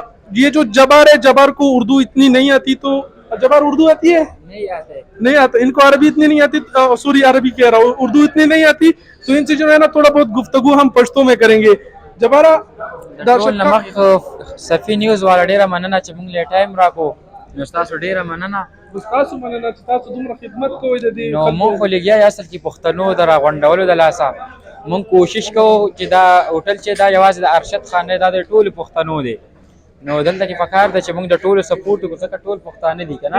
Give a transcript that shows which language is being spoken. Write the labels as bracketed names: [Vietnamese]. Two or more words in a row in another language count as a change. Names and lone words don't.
[Urdu] یہ جو جبار ہے، جبار کو اردو اتنی نہیں آتی، تو جبار اردو آتی ہے? نہیں آتا ان کو، عربی اتنی نہیں آتی، سوری عربی کہہ رہا ہوں، اردو اتنی نہیں آتی، تو ان سے جو ہے نا تھوڑا بہت گفتگو ہم پشتو میں کریں گے. जबारा صافی نیوز والا [Pashto] ډیره مننه چې موږ له ټایم راکو، نو تاسو ډیره مننه. تاسو مننه چې تاسو دومره خدمت کوئ د دې. نو موږ خو لګیا یو اصل کې پښتنو د راغونډولو د لاسه موږ کوشش کوو چې دا هوټل چې دا یوازې د ارشد خان نه، دا د ټولو پښتنو دی. نو دلته کې پکار ده چې موږ د ټولو سپورټ وکړو، ځکه ټول پښتانه دي که نه.